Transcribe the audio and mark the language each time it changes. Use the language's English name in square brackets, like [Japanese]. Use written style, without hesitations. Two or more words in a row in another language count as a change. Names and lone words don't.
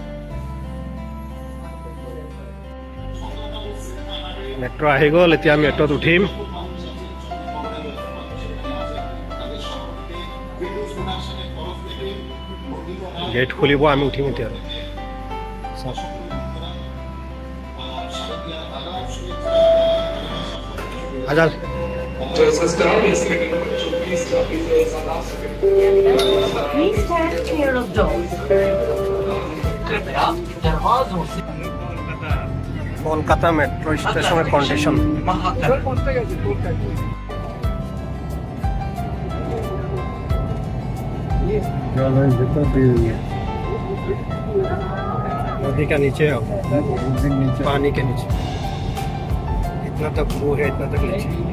[Assamese] মেট্ৰ' আহি গ'ল, এতিয়া আমি মেট্ৰ'ত উঠিম। গেট খুলিব, আমি উঠিম এতিয়া। আজাল [English] Please stand clear of doors. [Bangla] কলকাতা মেট্রো স্টেশনের কন্ডিশন [Hindi] नदी का नीचे हो पानी के नीचे इतना तक वो है इतना तक नीचे